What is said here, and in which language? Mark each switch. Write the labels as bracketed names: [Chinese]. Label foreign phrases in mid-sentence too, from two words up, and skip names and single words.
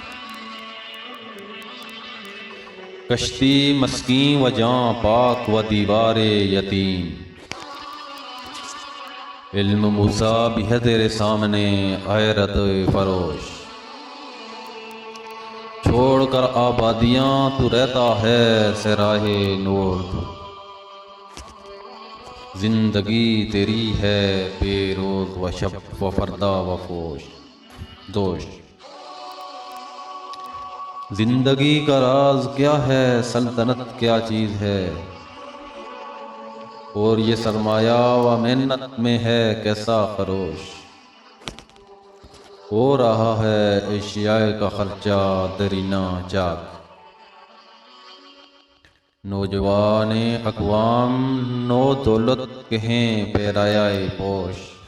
[Urdu] کشتی مسکین و جاں پاک و دیوار یتیم، علم موسیٰ بھی ہے تیرے سامنے غیرت فروش۔ چھوڑ کر آبادیاں تو رہتا ہے صحراہ نور، زندگی تیری ہے بے روز و شب و فردا و فوش دوش۔ زندگی کا راز کیا ہے، سلطنت کیا چیز ہے، اور یہ سرمایہ و محنت میں ہے کیسا خروش۔ ہو رہا ہے اشیاء کا خرچہ درینہ چاک، نوجوان اقوام نو دولت کے ہیں پیرایہ پوش۔